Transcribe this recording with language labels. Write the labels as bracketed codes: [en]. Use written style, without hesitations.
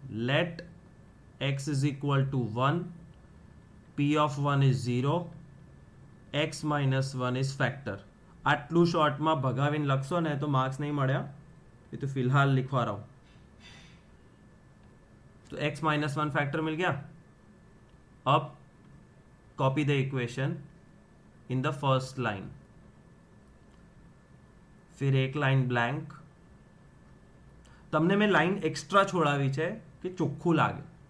[en] Let x is equal to 1, p of 1 is 0, x minus 1 is factor. [gu] આટલું શોર્ટમાં ભગાવીને લખશો ને તો માર્ક્સ નહીં મળ્યા, એ તો [hi] फिलहाल लिखवा रहा हूँ. तो x minus 1 फैक्टर मिल गया. [en] अब copy the equation in the first line, फिर एक लाइन ब्लैंक. [gu] તમને મેં લાઈન એક્સ્ટ્રા છોડાવી છે કે ચોખ્ખું લાગે.